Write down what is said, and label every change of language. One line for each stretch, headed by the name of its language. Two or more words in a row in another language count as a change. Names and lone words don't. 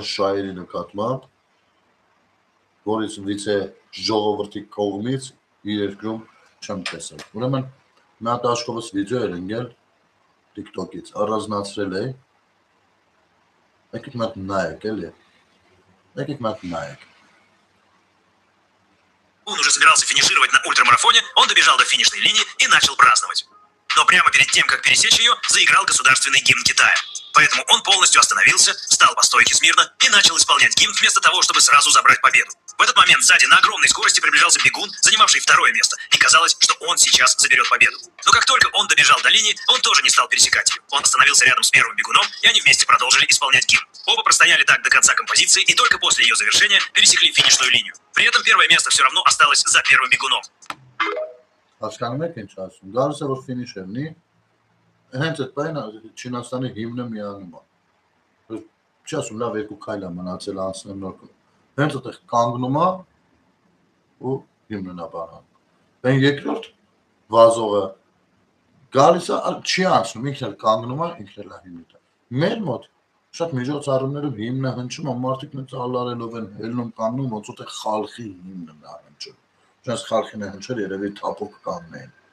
Armenian: շահերի նկատմամբ, որից վիցե ժողովրդի կողմից իր երկրում չեմ տեսել։ Ուրեմն մի հատ աշխովս վիդեո էր ընկել TikTok-ից, առանձնացրել է։ Եկեք մի հատ նայեք, էլի։ Եկեք մի հատ նայեք։
Russian: Он уже собирался финишировать на ультрамарафоне, он добежал до финишной линии и начал праздновать. Но прямо перед тем, как пересечь ее, заиграл государственный гимн Китая. Поэтому он полностью остановился, встал по стойке смирно и начал исполнять гимн вместо того, чтобы сразу забрать победу. В этот момент сзади на огромной скорости приближался бегун, занимавший второе место, и казалось, что он сейчас заберет победу. Но как только он добежал до линии, он тоже не стал пересекать ее. Он остановился рядом с первым бегуном, и они вместе продолжили исполнять гимн. Оба простояли так до конца композиции, и только после ее завершения пересекли финишную линию. При этом первое место все равно осталось за первым бегуном.
Armenian: Հասկանում եք ինչ ասում։ Գալիս է որ ֆինիշերնի, հենց այդ բանը Չինաստանի հիմնը միանում է։ Չի ասում լավ երկու քայլ է մնացել անցնեմ նոր։ Հենց այդտեղ կանգնում է ու հիմնն է բանան։ Բեն երկրորդ վազողը գալիս է չի անցնում, ինքն էլ կանգնում է, ինքն էլ հիմնը։ Մեր մոտ շատ միջոցառումներում հիմնը հնչում է, մարդիկ նույնիսկ ալարելով են ելնում կանգնում, ոնց որ խալխի հիմնն է հնչում։ Ճանց խալխին է հնչել երևի թափոք կաննեն։